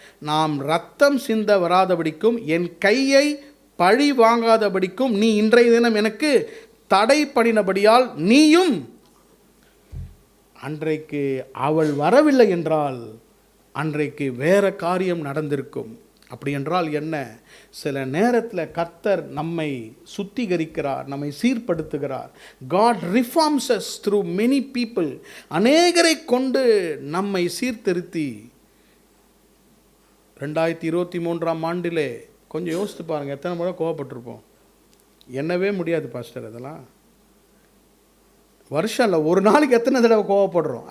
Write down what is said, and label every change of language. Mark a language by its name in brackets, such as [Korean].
[Tamil] நாம் இரத்தம் சிந்த வராதபடிக்கும் என் கையை பழி வாங்காதபடிக்கும் நீ இன்றைய தினம் எனக்கு தடை பண்ணினபடியால் நீயும், அன்றைக்கு அவள் வரவில்லை என்றால் அன்றைக்கு வேற காரியம் நடந்திருக்கும். அப்படி என்றால் என்ன? சில நேரத்தில் கர்த்தர் நம்மை சுத்திகரிக்கிறார், நம்மை சீர்படுத்துகிறார். [English] God reforms us through many people. [Tamil] அநேகரை கொண்டு நம்மை சீர்திருத்தி 2023ஆம் ஆண்டிலே கொஞ்சம் யோசித்து பாருங்கள், எத்தனை முறை கோவப்பட்டிருப்போம்? என்னவே முடியாது பாஸ்டர். அதெல்லாம் வருஷம் இல்லை, ஒரு நாளைக்கு எத்தனை தடவை கோவப்படுறோம்?